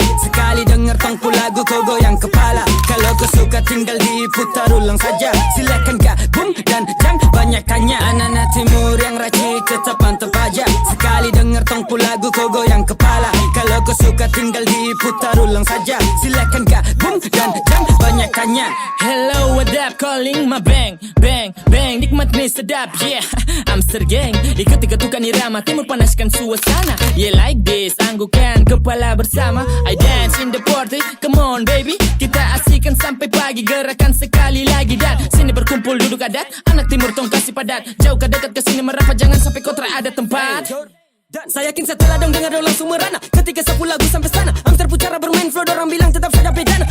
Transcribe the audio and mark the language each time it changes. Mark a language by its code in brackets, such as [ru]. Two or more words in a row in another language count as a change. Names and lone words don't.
[pmy] Sekali denger tongpu lagu kau goyang kepala. Kalau kau suka tinggal diputar ulang saja. Silakan gabung dan jangan banyak tanya. Anak-anak timur yang racik tetap mantap aja. Sekali denger tongpu lagu kau goyang kepala. Kalau kau suka tinggal diputar ulang saja. Silakan gabung dan jangan banyak tanya. [en] Hello, what up? Calling my bang, bang, bang. [pmy] Nikmat nih sedap, yeah. Amster gang, ikut ketukan irama. Timur panaskan suasana. [en] Yeah, like this, [pmy] anggukan kepala bersama. [en] I dance in the party, come on baby. [pmy] Kita asikan sampai pagi, gerakan sekali lagi. Dan sini berkumpul duduk adat. Anak timur tong kasih padat. Jauh ke dekat ke sini merapat, jangan sampai kau ada tempat. Dan saya yakin setelah dong dengar dong langsung merana. Ketika 10 lagu sampai sana, Amster pucara bermain flow, dorang bilang tetap saja bedana.